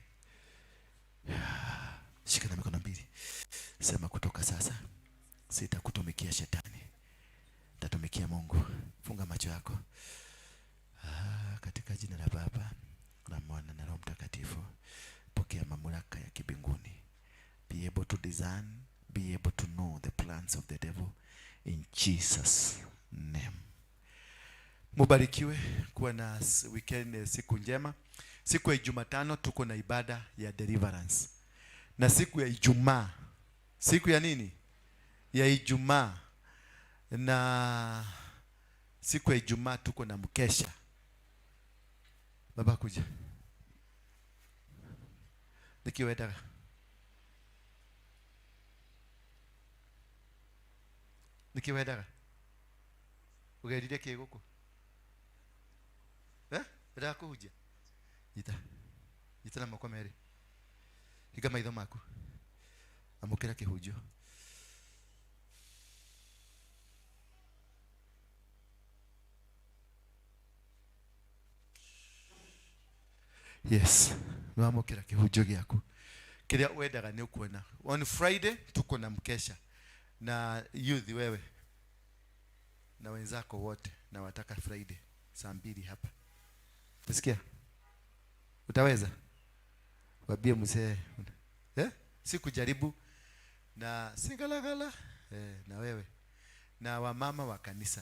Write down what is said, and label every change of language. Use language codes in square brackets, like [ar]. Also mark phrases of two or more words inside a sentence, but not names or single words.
[sw] Shika na mikono mbili. Sema kutoka sasa sitakutumikia shetani. Nitatumikia Mungu. Funga macho yako. Katika jina la Baba na Mwana na Roho Mtakatifu. Pokea mamlaka ya kibinguni. [en] Be able to discern, be able to know the plans of the devil in Jesus name. [sw] Mubarikiwe kuwa na weekend, siku njema. Siku ya Jumatano tuko na ibada ya deliverance. Na siku ya Ijumaa, siku ya nini? Ya Ijumaa. Na siku ya Ijumaa tuko na mkesha. Baba kuja. [ki] Nikiwedaga. Ugerire kiguku. Weda kuja. Ita na moko meri. Higa maitho maku. Amukira kihunjo. [en] Yes. [ki] Amukira kihunjo giaku. Kiria wendaga ni ukuona. [en] On Friday [sw] tuko na mkesha. Na youth wewe. Na wenzako wote na wataka Friday saa 2 hapa. Usikia? Utaweza? Wabie mzee. Si kujaribu na singalagala na wewe na wamama wa kanisa.